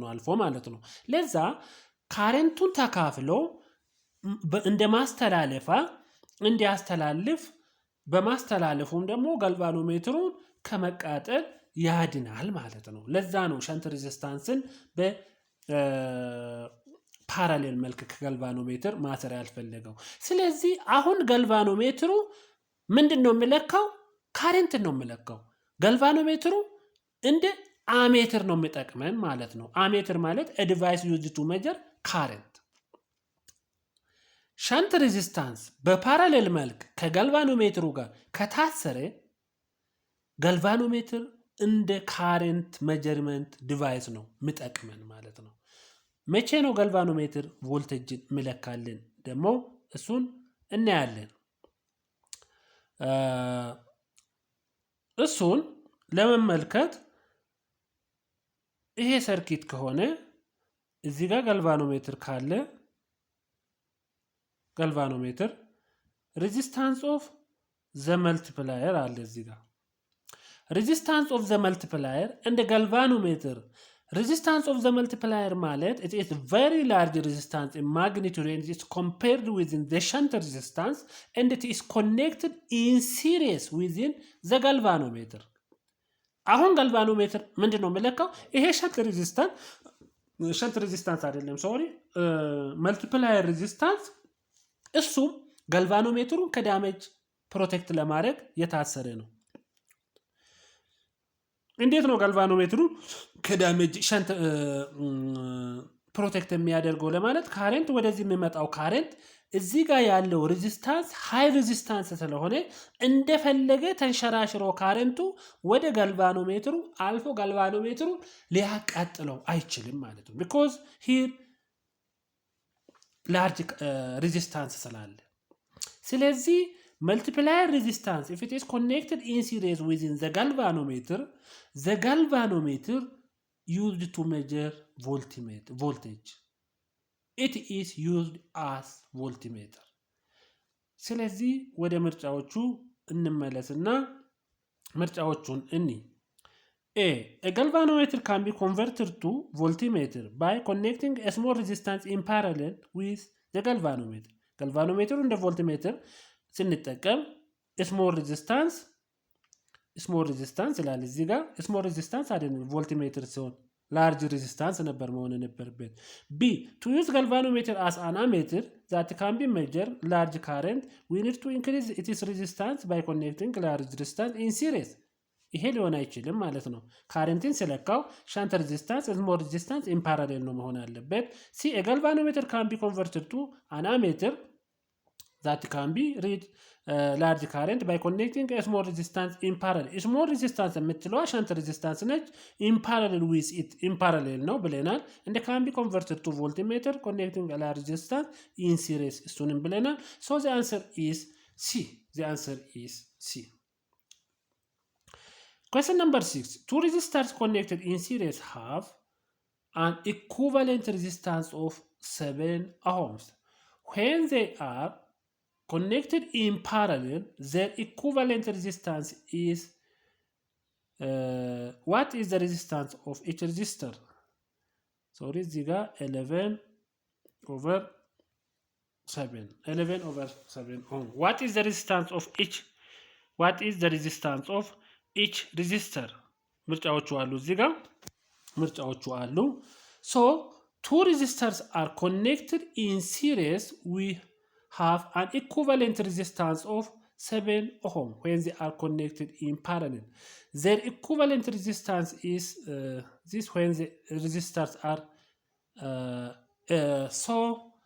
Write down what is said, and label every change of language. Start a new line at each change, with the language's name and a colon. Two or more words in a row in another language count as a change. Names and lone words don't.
Amharic: አልፎ ማለት ነው። ለዛ ካረንቱን ተካፍሎ እንደ ማስተላለፋ እንዲያስተላልፍ በማስተላለፉም ደግሞ ጋልቫኖሜትሩን ከመቃጠል ያድናል ማለት ነው። ለዛ ነው
English: shunt resistance
Amharic: በፓራሌል መልክ ከጋልቫኖሜትር ማሰር ያልፈለገው። ስለዚህ አሁን ጋልቫኖሜትሩ ምንድነው የሚለካው? ካረንት ነው የሚለካው። ጋልቫኖሜትሩ እንደ አሜትር ነው የሚጠቅመን ማለት ነው። አሜትር ማለት
English: a device used to measure current። shunt resistance
Amharic: በፓራሌል መልክ ከጋልቫኖሜትሩ ጋር ከታሰረ ጋልቫኖሜትር እንደ
English: current measurement device
Amharic: ነው የሚጠቅመን ማለት ነው። መቼ ነው ጋልቫኖሜትር ቮልቴጅን የሚለካልን? ደግሞ እሱን እናያለን። እሱን ለመመልከት ይሄ ሰርኪት ከሆነ እዚህ ጋር ጋልቫኖሜትር ካለ
English: galvanometer resistance of the multiplier
Amharic: አለ እዚህ ጋር
English: resistance of the multiplier and the galvanometer. Resistance of the multiplier ማለት it is very large resistance in magnitude and it is compared within the shunt resistance and it is connected in series within the galvanometer.
Amharic: አሁን ጋልቫኖሜትር ምንድነው የሚለካው? ይሄ
English: shunt resistance
Amharic: አይደለም
English: sorry multiplier resistance
Amharic: እሱም ጋልቫኖሜትሩን
English: damage protect
Amharic: ለማድረግ የታሰረ ነው። እንዴት ነው ጋልቫኖሜትሩ
English: damage shunt
Amharic: ፕሮቴክት የሚያደርገው ለማለት ካረንት ወደዚህ የሚመጣው ካረንት እዚህ ጋር ያለው ሬዚስታንስ
English: high resistance
Amharic: ስለሆነ እንደፈለገ ተንሸራሽሮ ካረንቱ ወደ ጋልቫኖሜትሩ አልፎ ጋልቫኖሜትሩ ሊያቃጥለው አይችልም ማለት ነው።
English: because here large resistance
Amharic: ስላለ ስለዚህ
English: multiplier resistance if it is connected in series within the galvanometer used to measure voltage it is used as voltmeter.
Amharic: ስለዚህ ወደ ምርጫዎቹ እንመለስና ምርጫዎቹን እኒ
English: A galvanometer can be converted to voltmeter by connecting a small resistance in parallel with the galvanometer. galvanometer እንደ voltmeter ስንጠቀም small resistance small resistance
Amharic: ይላል እዚህ ጋር
English: small resistance አይደለም voltmeter ሲሆን large resistance
Amharic: ነበር መሆን የነበረበት።
English: B to use galvanometer as an ammeter that can be measure large current we need to increase its resistance by connecting large resistance in series
Amharic: ይሄ ሊሆን አይችልም ማለት ነው። ካረንትን ስለካው
English: shunt resistance small resistance in parallel
Amharic: ነው መሆን አለበት።
English: ሲ a galvanometer can be converted to an ammeter that can be read large current by connecting a small resistance in parallel. small resistance የምትለዋ shunt resistance ነች። in parallel with it in parallel
Amharic: ነው ብለናል።
English: and can be converted to voltmeter connecting a large resistance in series
Amharic: እሱንም ብለናል።
English: so the answer is C. the answer is C. Question number 6. Two resistors connected in series have an equivalent resistance of 7 ohms. When they are connected in parallel, their equivalent resistance is what is the resistance of each resistor? Sorry, ziga 11 over 7. 11 over 7 ohm. What is the resistance of each? What is the resistance of each resistor?
Amharic: ምርጫዎቹ አሉ እዚህ ጋር ምርጫዎቹ አሉ።
English: So two resistors are connected in series we have an equivalent resistance of 7 ohm when they are connected in parallel. Their equivalent resistance is this when the resistors are so